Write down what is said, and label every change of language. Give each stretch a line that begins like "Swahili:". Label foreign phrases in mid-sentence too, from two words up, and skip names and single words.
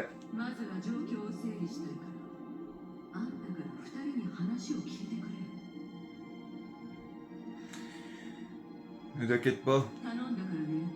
Japanese: まずは状況を整理したいから、あんたから2人に話を聞いてくれ。
French: Ne t'inquiète pas.
Japanese: 頼んだからね。